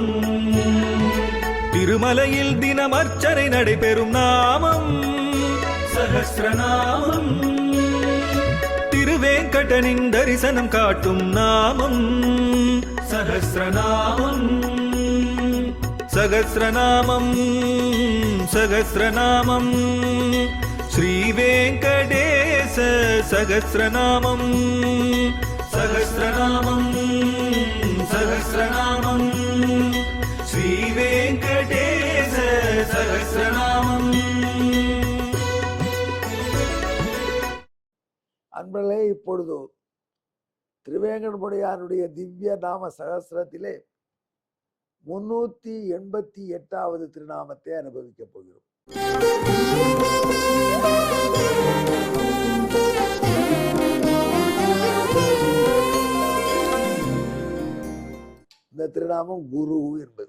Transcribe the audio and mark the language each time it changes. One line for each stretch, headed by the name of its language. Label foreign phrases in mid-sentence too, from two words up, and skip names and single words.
Tamil: திருமலையில் தினம் அர்ச்சனை நடைபெறும் நாமம் சஹஸ்ரநாமம். திருவேங்கடனின் தரிசனம் காட்டும் நாமம் சஹஸ்ரநாமம்.
Sanskrit: सहस्रनामं सहस्रनामं श्रीवेङ्कटेश सहस्रनामं सहस्रनामं सहस्रनामं श्रीवेङ्कटेश सहस्रनामं।
Tamil: அன்பர்களே, இப்பொழுது திருவேங்கடமுடையானுடைய திவ்ய நாம சகஸ்ரத்திலே 388வது திருநாமத்தை அனுபவிக்கப் போகிறோம். இந்த திருநாமம் குரு என்பது.